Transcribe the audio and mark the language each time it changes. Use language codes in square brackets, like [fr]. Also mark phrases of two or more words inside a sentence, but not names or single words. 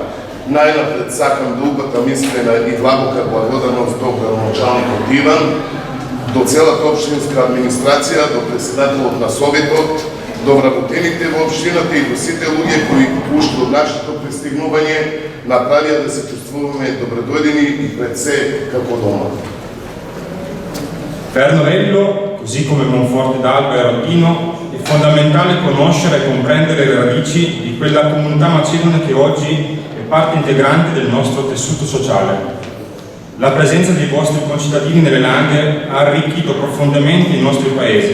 [mk] Најнапред сакам да упатам искрена и длабока благодарност до градоначалникот Иван, до целата општинска администрација, до председателот на Советот, до вработените во општината и до сите луѓе кои уште од нашето пристигнување направија да се чувствуваме добредојдени и пред се како дома. [it] Per Novello, così come Monforte d'Alba e Rotino, è fondamentale conoscere e comprendere le radici di quella comunità macedone che oggi è parte integrante del nostro tessuto sociale. La presenza dei vostri concittadini nelle Langhe ha arricchito profondamente i nostri paesi.